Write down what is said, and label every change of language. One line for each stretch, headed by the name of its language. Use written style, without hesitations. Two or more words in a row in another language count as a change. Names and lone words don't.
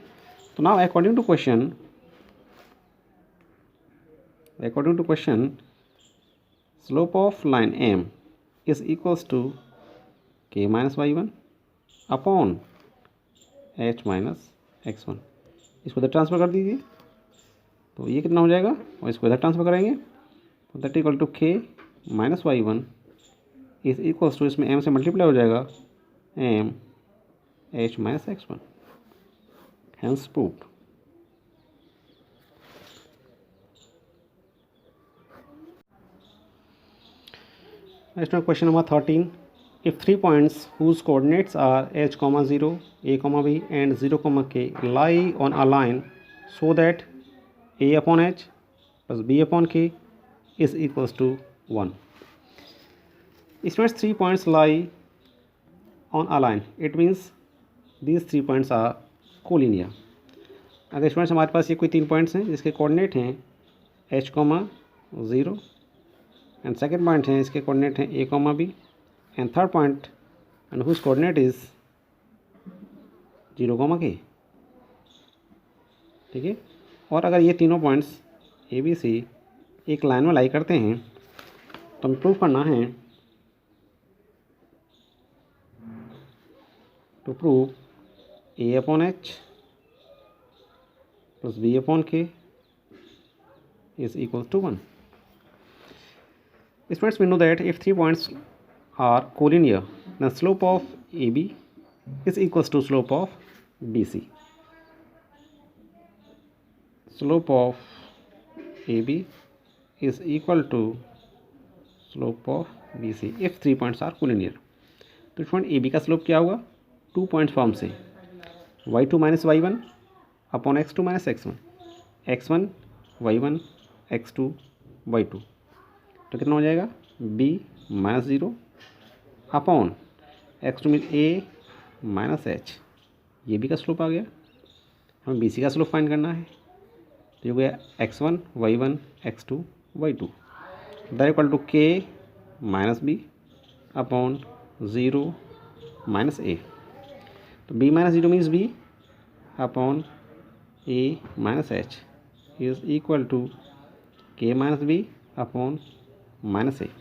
English: to now according to question slope of line m is equals to k minus y1 upon h minus x1.
Hindi: इसको इधर ट्रांसफ़र कर दीजिए, तो ये कितना हो जाएगा, और इसको इधर ट्रांसफ़र करेंगे तो
English: that equal to k minus y1 is equals to,
Hindi: इसमें एम से मल्टीप्लाई हो जाएगा
English: m h minus x1, hence proved. Next one, question number 13. If 3 points whose coordinates are h, 0, a, b and 0, k lie on a line so that a upon h plus b upon k is equals to 1. Students, 3 points lie on a line. It means these 3 points are collinear.
Hindi: अगर स्टूडेंट्स हमारे पास ये कोई 3 पॉइंट्स हैं जिसके कोऑर्डिनेट हैं h, 0
English: and second point
Hindi: है इसके कोऑर्डिनेट हैं a, b
English: and third point and whose coordinate is 0, k,
Hindi: ठीक है। और अगर ये तीनों पॉइंट्स a, b, c एक लाइन में लाई करते हैं तो हमें प्रूव करना है,
English: to prove a upon h plus b upon k is equal to 1. Students, we know that if 3 points are collinear, then slope of AB is equals to slope of BC. Slope of AB is equal to slope of BC if 3 points are collinear.
Hindi: तो स्टूडेंट AB का स्लोप क्या होगा, 2
English: point form
Hindi: से
English: y2 minus y1 upon x2 minus x1,
Hindi: x1 y1 x2 y2, तो कितना हो जाएगा
English: b minus 0 upon x2
Hindi: में
English: a minus h,
Hindi: ये भी का स्लोप आ गया। हमें bc का स्लोप फाइंड करना है, तो ये हो गया x1 y1 x2 y2
English: that equal to k minus b upon 0 minus a. to b minus 0 means b upon a minus h is equal to k minus b upon minus a.